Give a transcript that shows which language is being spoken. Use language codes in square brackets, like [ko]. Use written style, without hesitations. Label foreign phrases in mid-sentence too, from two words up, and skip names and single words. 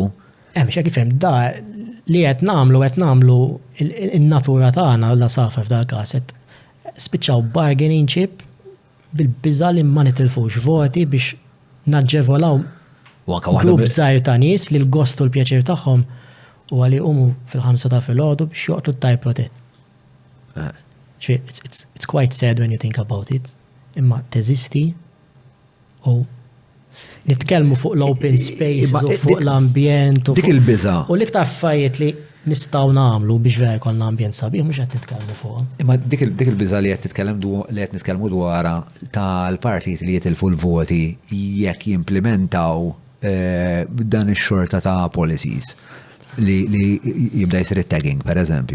[mt] Mhux hekk ifhem da li qed nagħmlu in-natura tagħna la safar f'dal-każ qed spiċċaw [en] bargaining chip [mt] bil-biża' li ma nitilfux voti biex naġġevolaw grupp żgħir ta' nies li l-gost u l-pjaċir tagħhom huwa li jqumu fil-5 ta' filgħodu biex joqtlu t-tajr protett. [en] It's quite sad when you think about it. [mt] Imma teżisti u nitkellmu fuq l- [en] open spaces [mt] u fuq l-ambjent. Dik il-biża. U l-iktar affarijiet li nistgħu nagħmlu biex vera jkollna ambjent sabiħ mhux qed nitkellmu fuqha. Imma dik il-biża li qed nitkellmu dwarha tal-partit li jitilfu l-voti jekk jimplementaw dan ix-xorta ta' policies li jibda jsir it-tagging, pereżempju.